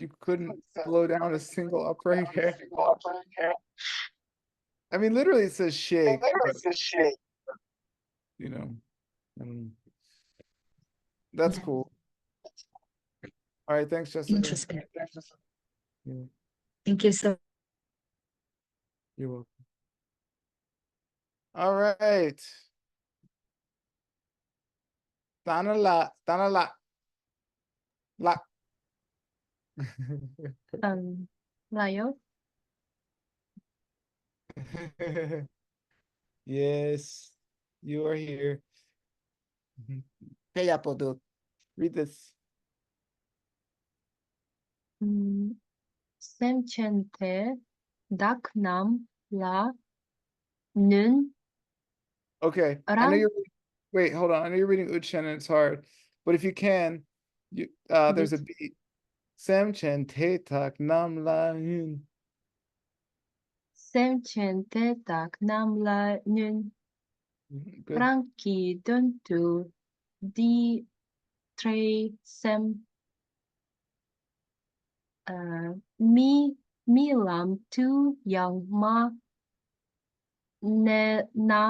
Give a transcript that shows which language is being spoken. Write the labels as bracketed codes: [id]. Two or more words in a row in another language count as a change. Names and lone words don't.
[en] You couldn't blow down a single upright hair. I mean, literally it says shake, but, you know, that's Yeah. cool. All right, thanks, Jessica. Interesting. Yeah, Thank you so you're welcome. All right. Tanala, tanala. La. Layo. Yes, you are here. Kaya po, dude. Read this. [bo] Semchente dak nam la nun [en] Okay, I know ran you're, wait, hold on. I know you're reading Uchen and it's hard, but if you can, there's a bit beat. [bo] Sem chen te tak nam la yun. semchente dak nam la nun [en] Good. [bo] ranki dun tu di tre sem mi lam tu yang ma ne na